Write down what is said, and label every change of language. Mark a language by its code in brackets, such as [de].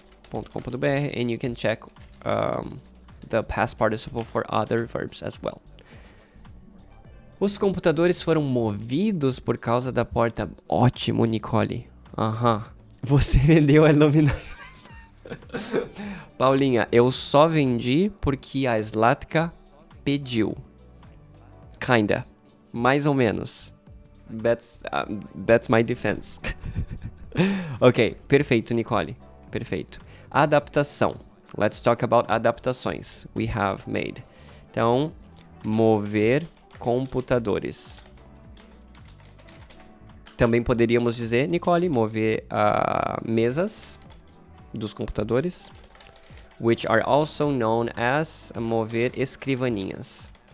[en] Conjugação.com.br, and you can check the past participle for other verbs as well. [pt] Os computadores foram movidos por causa da porta. Ótimo, Nicole. Você vendeu a luminária. Paulinha, eu só vendi porque a Zlatka pediu. [en] Kinda. [pt] Mais ou menos. [en] That's my defense. [pt] Ok, perfeito, Nicole. Perfeito. Adaptação. [en] Let's talk about adaptações we have made. [pt] Então, mover computadores. Também poderíamos dizer, Nicole, mover mesas dos computadores, [en] which are also known as [pt] mover escrivaninhas.